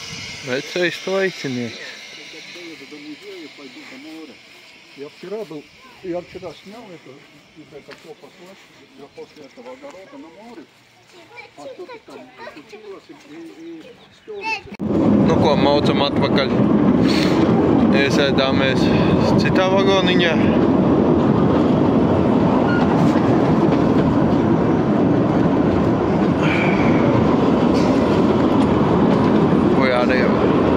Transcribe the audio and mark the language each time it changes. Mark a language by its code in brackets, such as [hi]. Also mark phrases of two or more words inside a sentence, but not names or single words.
[lv] Vecais tlaicinieks. [ru] Я вчера был Я вчера снял это, все послать, я после этого огорода на море, а что-то там случилось и стёрлось. [lv] Nu ko, maucam atpakaļ. Iesēdāmies citā vagoniņā. Ujārējām.